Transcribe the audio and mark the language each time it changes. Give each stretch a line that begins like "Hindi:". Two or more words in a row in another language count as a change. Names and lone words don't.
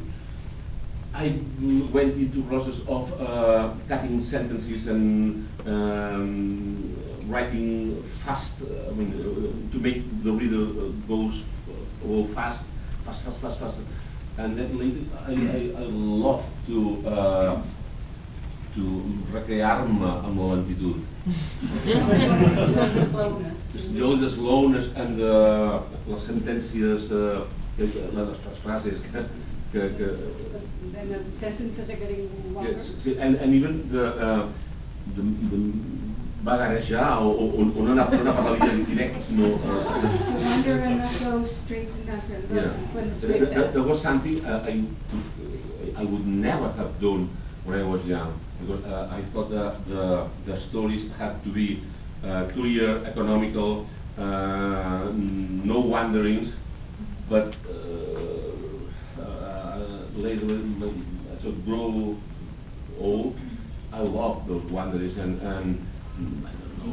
English: I went into process of cutting sentences and writing fast. I mean, to make the reader go fast. And then later, I love to
Catalan: recrear-me amb la lentitud.
English: The slowness and
Catalan: les sentències, les frases que
English: Then the sentences are getting longer. yes, and even the
Catalan: bagarejar o no anar per la línia directa, sinó
English: Wonder and not go straight and not go there was something I would never have done when I was young, because I thought that the stories had to be clear, economical, no wanderings, but later as I grow old, I love those wanderings and I don't